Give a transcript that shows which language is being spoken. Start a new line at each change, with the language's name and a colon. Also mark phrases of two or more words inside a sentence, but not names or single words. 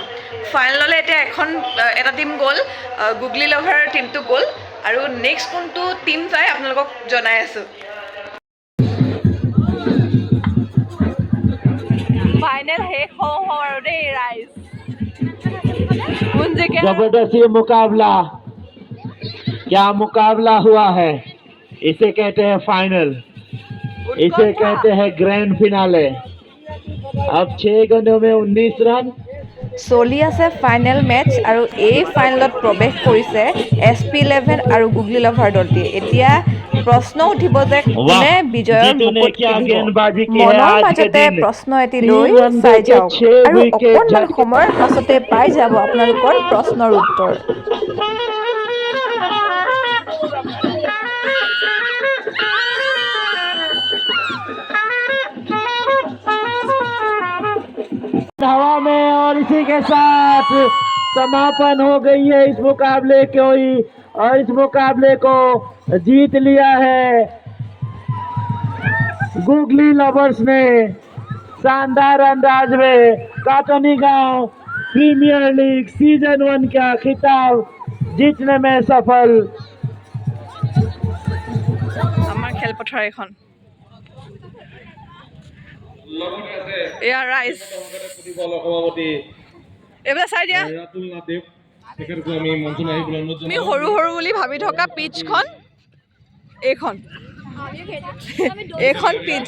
Assamese: ফাইনেললৈ এতিয়া এটা টিম গ'ল, গুগলি লাভাৰ টিমটো গ'ল, আৰু নেক্সট কোনটো টিম যায় আপোনালোকক জনাই আছোঁ। ফাইনেল শেষ হওঁ আৰু দেই ৰাইজ। কোন জিকে?
Hindi: जबरदस्ती मुकाबला, क्या मुकाबला हुआ है। इसे कहते हैं फाइनल, इसे कहते हैं
English: grand finale.
Hindi: अब 6 गेंदों में 19 रन।
Assamese: চলি আছে
English: final match,
Assamese: আৰু এই ফাইনেলত প্ৰৱেশ কৰিছে SP11 আৰু গুগলি লাভাৰ দলটিয়ে। এতিয়া প্ৰশ্ন উঠিব যে কোনে বিজয়ৰ মুকুট কিনিব। মনৰ মাজতে প্ৰশ্ন এটি লৈ চাই যাওক, আৰু অকণমান সময়ৰ পাছতে পাই যাব আপোনালোকৰ প্ৰশ্নৰ উত্তৰ।
Hindi: हवा में, और इसी के साथ समापन हो गई है इस मुकाबले की, और इस मुकाबले को जीत लिया है गुगली लवर्स ने शानदार अंदाज में। काटनी गांव प्रीमियर लीग सीजन 1 का खिताब जीतने में सफल।
Assamese: আমাৰ খেলপথাৰ এখন এয়া ৰাইজ এইবিলাক চাই দিয়া। আমি সৰু সৰু বুলি ভাবি থকা পিচখন এইখন পিচ।